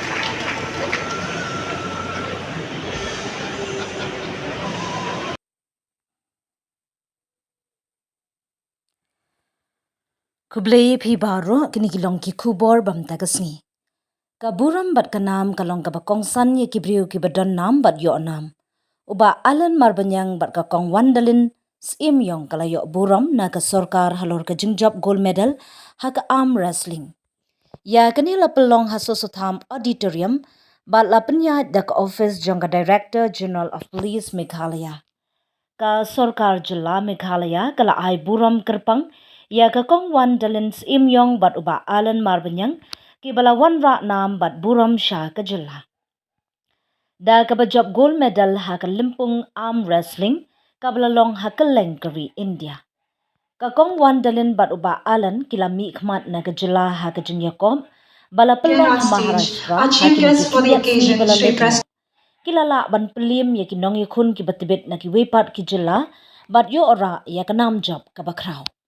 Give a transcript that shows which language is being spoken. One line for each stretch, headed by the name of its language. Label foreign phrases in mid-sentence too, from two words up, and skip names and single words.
Khasi: Kublai phi baro kini kilong ki khubor bam tagasni. Ka buram bat kanam kalong ka bakongsan ye kibriu ki badan nam bat yo nam. Bah Allan Marbaniang bat ka kong Wandalin Syiemiong kala yo buram na ka Sorkar halor ka jingjab
English: gold medal
Khasi: ha ka
English: arm wrestling.
Khasi: Ya kani la pelong ha sosotham auditorium bat la penya da ka office jong ka
English: Director General of Police
Khasi: Meghalaya. Ka Sorkar Jilla Meghalaya kala ai buram kerpang ya ka kong Wandalin Syiemiong bat Bah Allan Marbaniang ki bala wanra nam bat buram sha ka jilla. Da ka bajab
English: gold medal
Khasi: ha ka limpung
English: arm wrestling
Khasi: ka bala long ha ka lengkari India. Ka kong Wandalin bat Bah Allan kila mi khmat na ka jilla ha ka jinyakom bala pelong ha Maharashtra ha ki ni bala lepno. Kilala ban pelim ya ki nong yakun ki batibet na ki wepat ki jilla bat yo ora ya ka nam job ka bakraw.